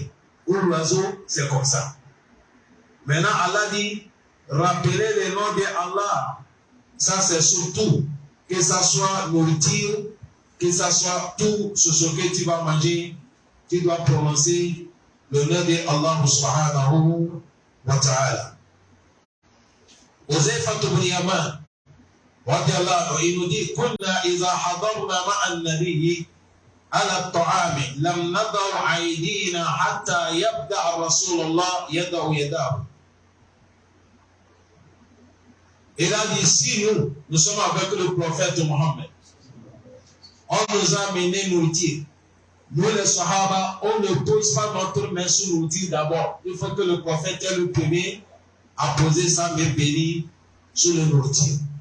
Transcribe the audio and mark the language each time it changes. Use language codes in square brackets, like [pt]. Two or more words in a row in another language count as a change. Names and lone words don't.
[fr] Ou l'oiseau, c'est comme ça. Maintenant, Allah dit rappelez le nom de Allah. Ça, c'est surtout que ça soit nourriture, que ça soit tout ce que tu vas manger, tu dois prononcer le nom de Allah [ar] سبحانه وتعالى. [fr] Uzayfa ibn Yaman, [ar] il nous dit كنا إذا حضرنا مع النبي على الطعام لم نضع أيدينا حتى يبدأ رسول الله يضع يده. [fr] Il a dit, si nous sommes avec le prophète Mohammed, on nous a amené nourriture. Nous les Sahaba, on ne pose pas notre main sur nourriture d'abord. Il faut que le prophète est le premier à poser sa main bénie sur le nourriture.